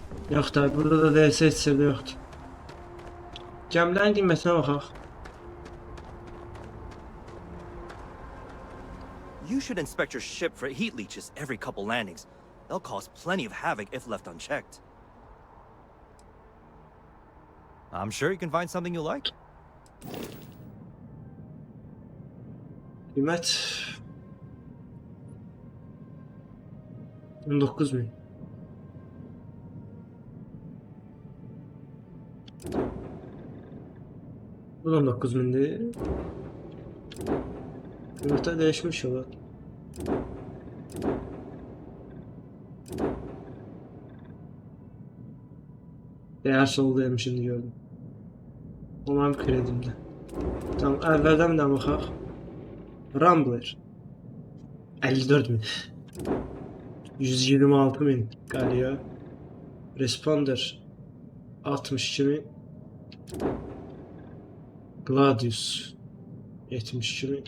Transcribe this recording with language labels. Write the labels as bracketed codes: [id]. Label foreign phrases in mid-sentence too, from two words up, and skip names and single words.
[az] Yox da, burada da DLC heç yerdə yoxdur. Gəmilərin qiymətinə baxaq. [en] You should inspect your ship for heat leeches every couple landings. They'll cause plenty of havoc if left unchecked. I'm sure you can find something you like. [az] Qiymət 19.000. Bu da 19.000'dir. Qiymətlər dəyişmiş olar. [tr] Değer soldayım şimdi gördüm. O benim kredimde. Tamam, [az] əvvəldən də baxaq. Rambler 54.000. 126.000 qalıyor. Responder 62.000. Gladius 72.000.